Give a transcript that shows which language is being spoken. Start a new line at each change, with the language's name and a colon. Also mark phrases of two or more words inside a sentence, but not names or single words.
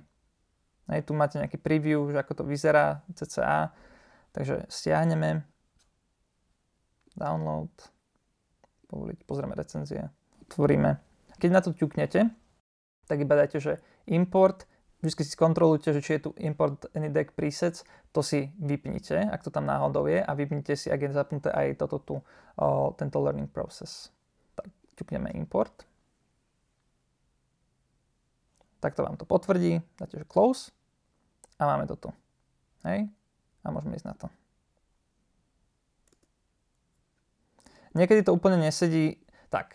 Slovak: Hej, tu máte nejaký preview, že ako to vyzerá, cca. Takže stiahneme, download, povoliť, pozrieme recenzie. Tvoríme. Keď na to ťuknete, tak iba dajte, že import, vždy si skontrolujte, že či je tu
English: import any deck presets,
Slovak: to si vypnite, ak to tam náhodou je a vypnite si, ak je zapnuté aj toto tu, tento
English: learning process.
Slovak: Tak ťukneme import. Takto vám to potvrdí, dáte, že close a máme to tu. Hej? A môžeme ísť na to. Niekedy to úplne nesedí tak.